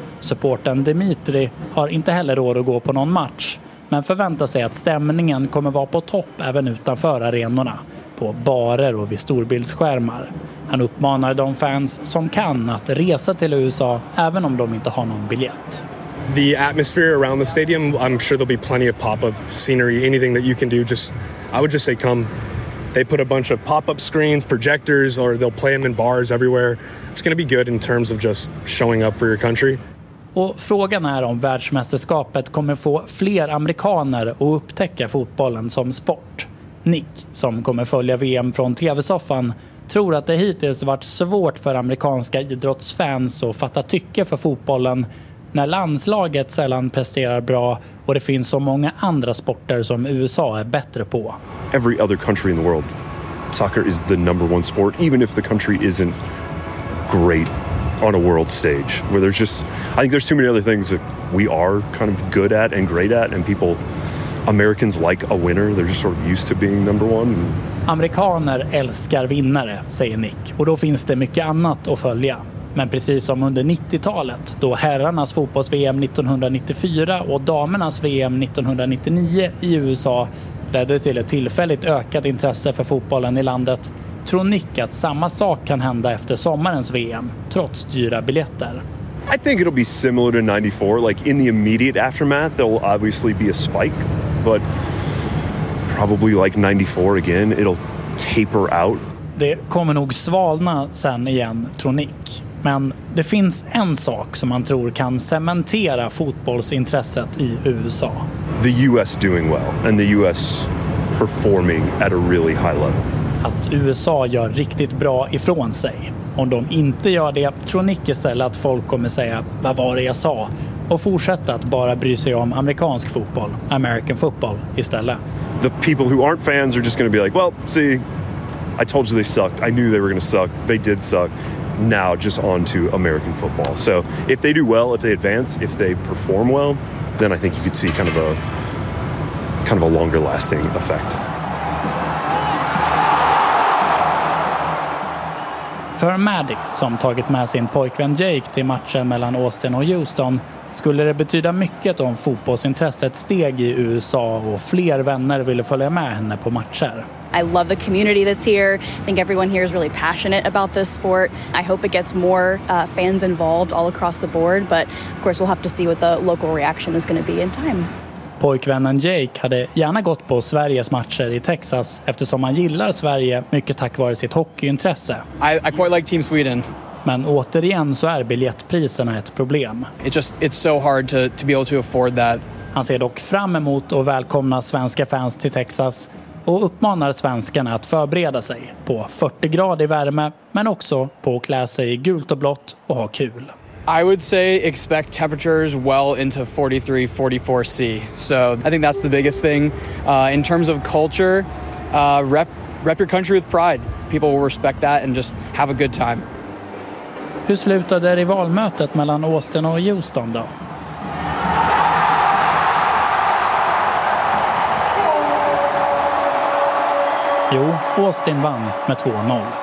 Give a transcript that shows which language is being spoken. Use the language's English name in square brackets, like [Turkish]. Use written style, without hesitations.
[Swedish] Supporten Dimitri har inte heller råd att gå på någon match, men förväntar sig att stämningen kommer vara på topp även utanför arenorna, på barer och vid storbildsskärmar. Han uppmanar de fans som kan att resa till USA även om de inte har någon biljett. [English] The atmosphere around the stadium, I'm sure there'll be plenty of pop-up scenery, anything that you can do, just I would just say come. They put a bunch of pop-up screens, projectors, or they'll play them in bars everywhere. It's going to be good in terms of just showing up for your country. [Swedish] Och frågan är om världsmästerskapet kommer få fler amerikaner att upptäcka fotbollen som sport. Nick, som kommer följa VM från TV-soffan, tror att det hittills varit svårt för amerikanska idrottsfans att fatta tycke för fotbollen när landslaget sällan presterar bra och det finns så många andra sporter som USA är bättre på. [English] Every other country in the world, soccer is the number one sport, even if the country isn't great on a world stage, where there's just, I think there's too many other things that we are kind of good at and great at, and people, Americans like a winner, they're just sort of used to being number one. [Swedish] Amerikaner älskar vinnare, säger Nick, och då finns det mycket annat att följa. Men precis som under 90-talet, då herrarnas fotbolls-VM 1994 och damernas VM 1999 i USA ledde till ett tillfälligt ökat intresse för fotbollen i landet, tror Nick att samma sak kan hända efter sommarens VM, trots dyra biljetter. [English] I think it'll be similar to 94. Like in the immediate aftermath, there'll obviously be a spike, but probably like 94 again, it'll taper out. [Swedish] Det kommer nog svalna sen igen, tror Nick. Men det finns en sak som man tror kan cementera fotbollsintresset i USA. [English] The US doing well and the US performing at a really high level. [Swedish] Att USA gör riktigt bra ifrån sig. Om de inte gör det, tror Nick istället att folk kommer säga vad var det jag sa och fortsätta att bara bry sig om amerikansk fotboll, American football istället. [English] The people who aren't fans are just going to be like, well, see, I told you they sucked. I knew they were going to suck. They did suck. Now just on to American football. So if they do well, if they advance, if they perform well, then I think you could see kind of a longer lasting effect. [Swedish] För Maddie, som tagit med sin pojkvän Jake till matchen mellan Austin och Houston, skulle det betyda mycket om fotbollsintresset steg i USA och fler vänner ville följa med henne på matcher. [English] I love the community that's here. I think everyone here is really passionate about this sport. I hope it gets more fans involved all across the board, but of course we'll have to see what the local reaction is going to be in time. [Swedish] Pojkvännen Jake hade gärna gått på Sveriges matcher i Texas eftersom han gillar Sverige mycket tack vare sitt hockeyintresse. [English] I quite like Team Sweden. [Swedish] Men återigen så är biljettpriserna ett problem. [English] It's so hard to be able to afford that. [Swedish] Han ser dock fram emot att välkomna svenska fans till Texas och uppmanar svenskarna att förbereda sig på 40 grader värme, men också på att klä sig i gult och blått och ha kul. [English] I would say expect temperatures well into 43-44°C. So I think that's the biggest thing. In terms of culture, rep your country with pride. People will respect that and just have a good time. [Swedish] Hur slutade rivalmötet mellan Austin och Houston då? Jo, Austin vann med 2-0.